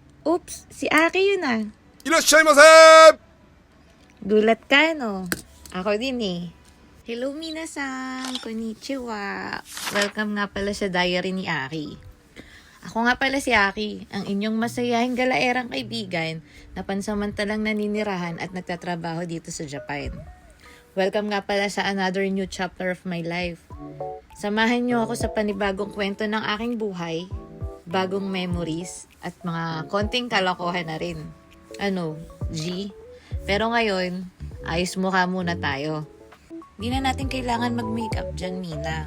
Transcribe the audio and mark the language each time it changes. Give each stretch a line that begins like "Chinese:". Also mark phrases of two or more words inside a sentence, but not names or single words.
Filipino: Oops, si Aki yun ah.
Japanese: いらっしゃいませ。
Filipino: Gulat ka, no? Ako din eh.
Japanese: Hello, minasan! Konnichiwa!
Filipino: Welcome nga pala sa diary ni Aki. Ako nga pala si Aki, ang inyong masayahing galaerang kaibigan na pansamantalang naninirahan at nagtatrabaho dito sa Japan.
English: Welcome
Filipino: nga pala sa
English: another new chapter of my life.
Filipino: Samahan niyo ako sa panibagong kwento ng aking buhay, bagong memories, at mga konting kalokohan na rin. Ano, G? Pero ngayon, ayos mukha muna tayo. Di na natin kailangan mag-makeup dyan, Mina.